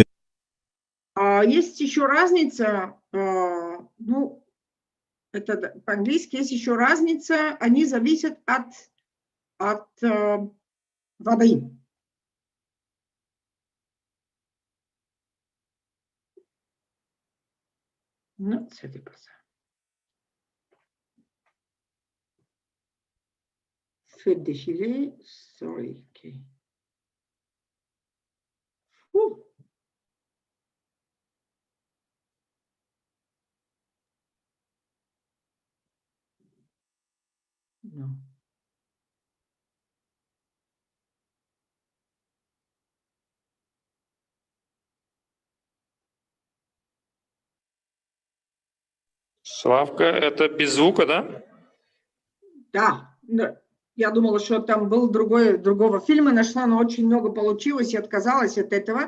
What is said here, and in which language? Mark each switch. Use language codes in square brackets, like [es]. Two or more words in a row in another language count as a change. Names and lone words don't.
[ru] Есть еще разница, ну, это по-английски есть еще разница, они зависят от воды. Ну, [fr] c'est pas ça. Faites défiler, [en] sorry, okay. Whew. No. [ru] Славка, это без звука, да? Да, я думала, что там был другого фильма, нашла, но очень много получилось и отказалась от этого.